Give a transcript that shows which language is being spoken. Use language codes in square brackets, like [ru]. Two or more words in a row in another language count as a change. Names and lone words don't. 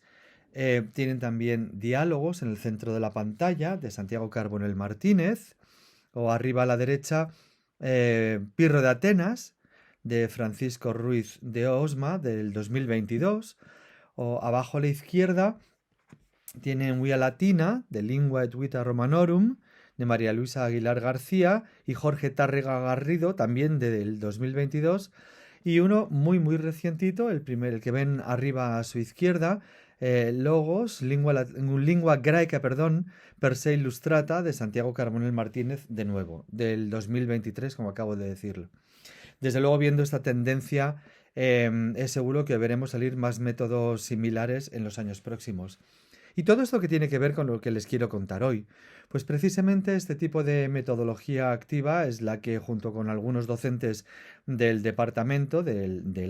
[es] Tienen también Diálogos en el centro de la pantalla, de Santiago Carbonell Martínez, o arriba a la derecha, Pirro de Atenas, de Francisco Ruiz de Osma, del 2022, o abajo a la izquierda tienen Via Latina, de Lingua et Vita Romanorum, de María Luisa Aguilar García y Jorge Tárrega Garrido, también del 2022, y uno muy recientito, el que ven arriba a su izquierda, Logos, lingua greca, perdón, per se illustrata, de Santiago Carbonell Martínez, de nuevo, del 2023, como acabo de decirlo. Desde luego, viendo esta tendencia, es seguro que veremos salir más métodos similares en los años próximos. Y todo esto que tiene que ver con lo que les quiero contar hoy. Pues precisamente este tipo de metodología activa es la que, junto con algunos docentes del departamento, del